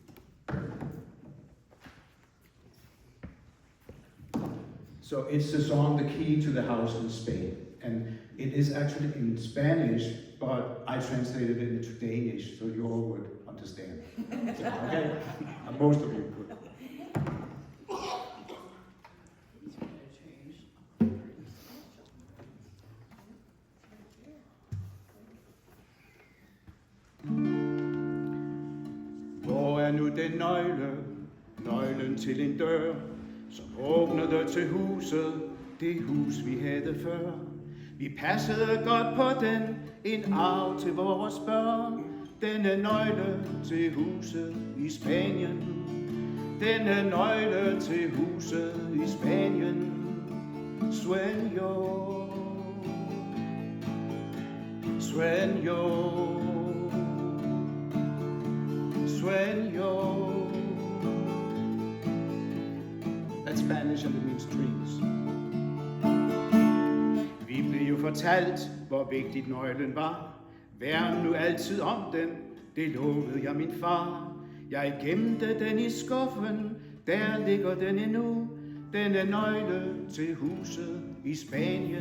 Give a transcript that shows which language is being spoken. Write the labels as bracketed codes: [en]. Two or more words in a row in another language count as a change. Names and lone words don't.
[en] So it's the song "The Key to the House in Spain," and it is actually in Spanish, but I translated it into Danish so you all would understand. Okay? Most of you could. [da] Hvor er nu den nøglen til en dør, som åbnede til huset, det hus vi havde før. Vi passede godt på den, en arv til vores børn. Denne nøgle til huset i Spanien. Denne nøgle til huset i Spanien. [es] Sueño, sueño, sueño. [en] That's Spanish and it means dreams. [da] Vi blev jo fortalt, hvor vigtigt nøglen var. Værn nu altid om den, det lovede jeg min far. Jeg gemte den i skuffen, der ligger den endnu. Denne nøgle til huset i Spanien.